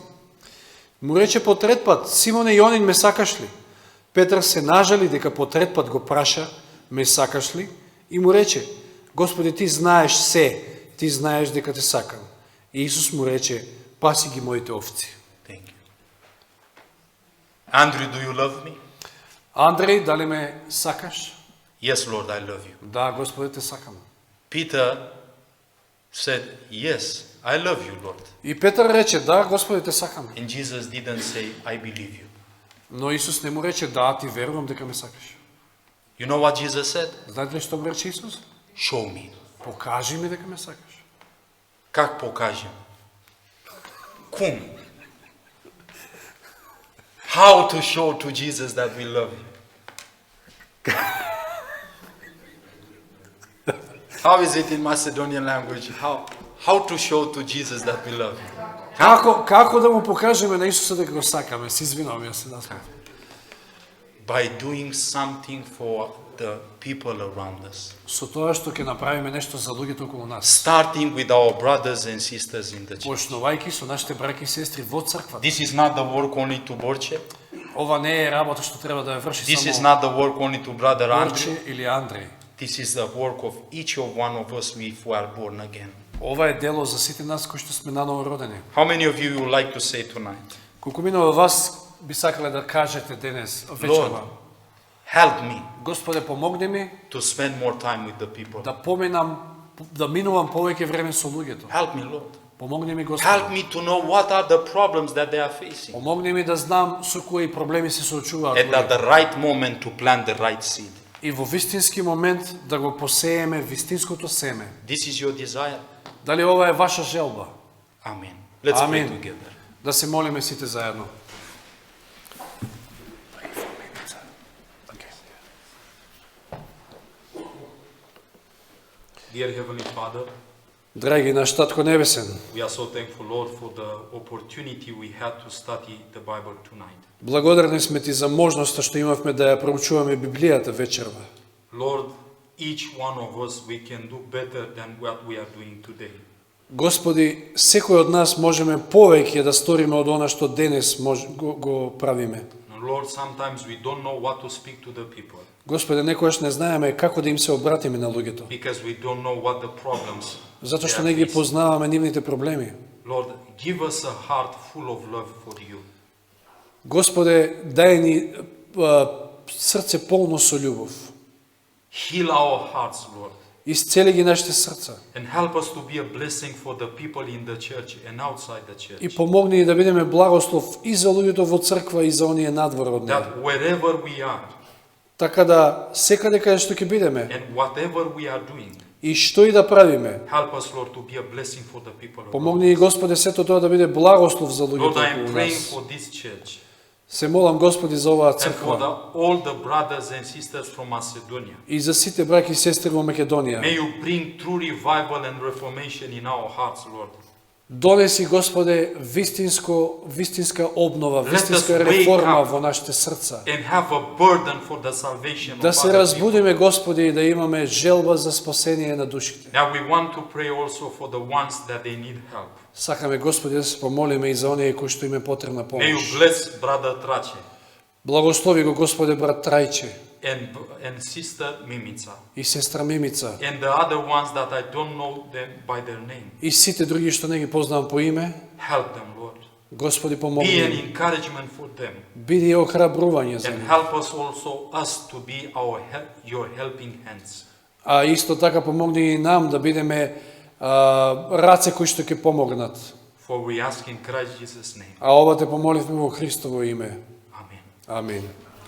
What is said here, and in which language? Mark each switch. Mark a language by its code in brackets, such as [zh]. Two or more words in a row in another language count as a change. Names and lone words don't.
[mk] Му рече по трет пат: Симоне Јонин, ме сакаш ли? Петар се нажали дека по трет пат го праша: ме сакаш ли? И му рече: Господи, ти знаеш се, ти знаеш дека те сакам. И Исус му рече: паси ги моите овци. [en] Thank you. Andrew, do you love me? [mk] Андреј, дали ме сакаш? [en] Yes, Lord, I love you. [mk] Да, Господи, те сакам. [en] Peter said, yes, I love you, Lord. [mk] И Петар рече, да, Господи, те сакам. [en] And Jesus didn't say, I believe you. [mk] Но Исус не му рече, да, ти верувам дека ме сакаш. [en] You know what Jesus said? [mk] Знаете ли што го рече Исус? [en] Show me. [mk] Покажи ми дека ме сакаш. [ru] Как покажем? [ro] Cum? [en] How to show to Jesus that we love him? How is it in Macedonian language? How to show to Jesus that we love him? [mk] Како да му покажеме на Исуса дека го сакаме? Се извинувам, јас се насмеав. [en] By doing something for the people around us. [mk] Со тоа што ќе направиме нешто за луѓето околу нас. [en] Starting with our brothers and sisters in the church. [mk] Почнувајќи со нашите браќи и сестри во црквата. [en] This is not the work only to Borche. [mk] Ова не е работа што треба да ја врши [en] This is [mk] само [en] not the work only to brother Andrew. [mk] Борче или Андреј. [en] This is the work of each of one of us if we are born again. [mk] Ова е дело за сите нас кои што сме наново родени. [en] How many of you would like to say tonight? [mk] Колку мина од вас би сакале да кажете денес [en] Lord, [mk] вечерва, [en] help me [mk] Господе, помогни ми [en] to spend more time with the people. [mk] да минувам повеќе време со луѓето. [en] Help me, Lord. [mk] Помогни ми, [en] Help [mk] Господе. [en] me to know what are the problems that they are facing. [mk] Помогни ми да знам со кои проблеми се соочуваат [en] And at [mk] луѓето. [en] the right moment to plant the right seed. [mk] И во вистински момент да го посееме вистинското семе. [en] This is your desire. [mk] Дали ова е ваша желба? [en] Amen. Let's pray Amen. together. [mk] Да се молиме сите заедно. [en] Dear Heavenly Father, [mk] Драги наш Татко Небесен, [en] we are so thankful, Lord, for the opportunity we had to study the Bible tonight. [mk] благодарни сме ти за можноста што имавме да ја проучуваме Библијата вечерва. [en] Lord, each one of us, we can do better than what we are doing today. [mk] Господи, секој од нас можеме повеќе да сториме од она што денес го правиме. [en] And Lord, sometimes we don't know what to speak to the people [mk] Господи, некојаш не знаеме како да им се обратиме на луѓето, [en] because we don't know what the problems [mk] затоа што [en] they [mk] не [en] are [mk] ги [en] facing. [mk] познаваме нивните проблеми. [en] Lord, give us a heart full of love for you. [mk] Господе, дај ни срце полно со љубов. [en] Heal our hearts, Lord, [mk] Исцели ги нашите срца [en] and help us to be a blessing for the people in the church and outside the church. [mk] и помогни ни да бидеме благослов и за луѓето во црква и за оние надвор од неа. [en] That wherever we are [mk] Така да секаде каде што ќе бидеме [en] and whatever we are doing, [mk] и што и да правиме, [en] help us, Lord, to be a blessing for the people around [mk] помогни ни Господе сето тоа да биде благослов за [en] us. Lord, [mk] луѓето [en] I am [mk] околу [en] praying [mk] нас. [en] for this church [mk] Се молам Господи за оваа [en] and for [mk] црква [en] all the brothers and sisters from Macedonia. [mk] и за сите браќи и сестри во Македонија. [en] May you bring true revival and reformation in our hearts, Lord. [mk] Донеси, Господе, вистинска обнова, [en] Let us [mk] вистинска [en] wake [mk] реформа [en] up [mk] во нашите срца. [en] And have a burden for the salvation [mk] Да [en] of [mk] се [en] other people. [mk] разбудиме, Господи, и да имаме желба за спасение на душите. [en] Now we want to pray also for the ones that they need help. [mk] Сакаме, Господи, да се помолиме и за оние кои што им е потребна [en] May [mk] помош. [en] you bless Brother Trache [mk] Благослови го, Господе, брат Трајче [en] and Sister Mimica [mk] и сестра Мимица [en] and the other ones that I don't know them by their name. [mk] и сите други што не ги познавам по име. [en] Help them, Lord. [mk] Господи, [en] Be an [mk] помогни им. [en] encouragement for them [mk] Биди охрабрување за [en] and [mk] нив. [en] help us also to be your helping hands. [mk] А исто така помогни и нам да бидеме раце кои што ќе помогнат. [en] For we ask in Christ Jesus' name. [mk] А ова те помоливме во Христово име. [en] Amen. [mk] Амин.